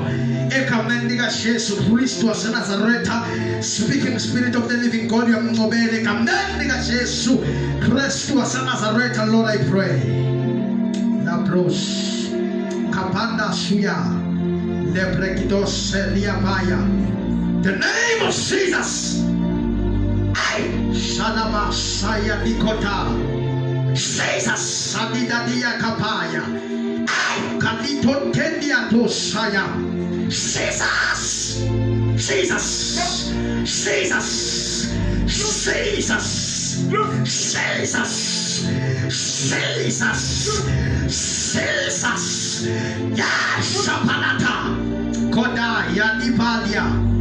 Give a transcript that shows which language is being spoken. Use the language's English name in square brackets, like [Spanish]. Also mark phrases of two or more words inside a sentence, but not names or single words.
[English] Ekamendiga Jesu Kristo wa Nazareta, speaking Spirit of the living God, you are mobile. Ekamendiga Jesu Kristo wa Nazareta, Lord, I pray. Labros Kapanda Suya Lebrekidos Eliabaya. The name of Jesus. Shalama Saya Nikota. Jesus Sadidadia Kapaya. Kalito Tendia Tosaya. Jesus, Jesus, Jesus, Jesus, Jesus, Jesus, Jesus, Yashapanata, Koda Yanibalia,